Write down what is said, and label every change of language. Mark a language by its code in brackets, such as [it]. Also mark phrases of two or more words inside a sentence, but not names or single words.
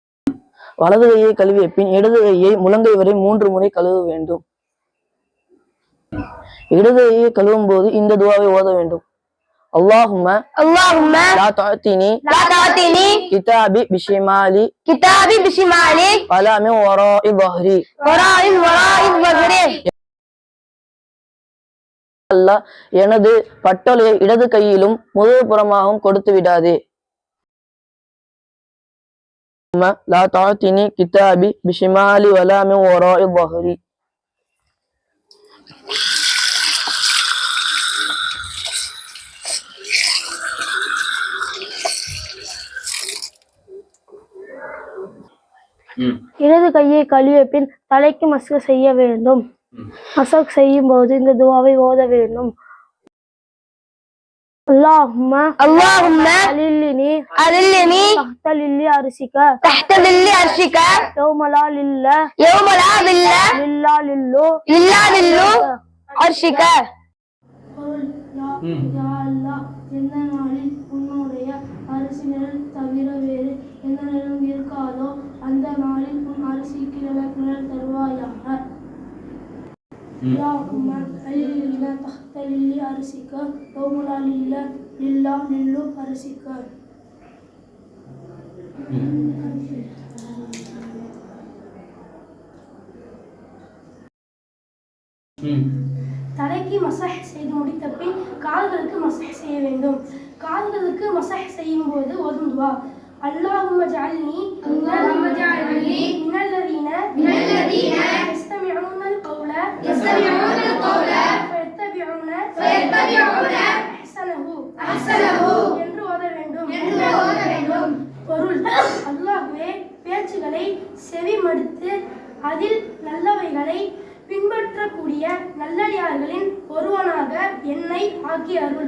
[ta] வலது கையை கழுவிய பின் இடது கையை முழங்கை வரை 3 முறை கழுவ வேண்டும். இடது கையை கழுவும் போது இந்த துவாவை ஓத வேண்டும். [ar] اللهم لا تعطيني كتابي بشمالي ولا من وراء ظهري. [ta] அல்லாஹ் எனது பட்டொலையை இடது கையிலும் முதுகு புறமாகவும் கொடுத்து விடாதே. [ar] لا تعطيني كتابي بشمالي ولا من وراء ظهري. [ta] இடது கையை கழுவிய பின் தலைக்கு மசக் செய்ய வேண்டும். மசக் செய்யும் போது இந்த துவாவை ஓத வேண்டும். [ar] اللهم أذلني تحت ظل عرشك يوم لا ظل إلا ظل عرشك. [ta] எந்த நாளில் உன்னுடைய அரசு நிழல் தவிர வேறு எந்த நிழலும் இருக்காதோ அந்த நாளில் உன் அரசிக்கு நிழல் தருவாயாக. [ar] اللهم أذلنا تحت ظل عرشك يوم لا ظل إلا ظل عرشك. [ta] தலைக்கு மசாஜ் செய்து முடித்த பின் கால்களுக்கு மசாஜ் செய்ய வேண்டும். கால்களுக்கு மசாஜ் செய்யும் போது ஓதும் துவா [ar] اللهم اجعلني من الذين يستمعون القول فيتبعون أحسنه [ta] என்று ஓத வேண்டும். பொருள் அல்லாஹ்வே பேச்சுகளை செவிமடுத்து அதில் நல்லவைகளை பின்பற்றக்கூடிய நல்லடியார்களின் ஒருவனாக என்னை ஆக்கி அருள்.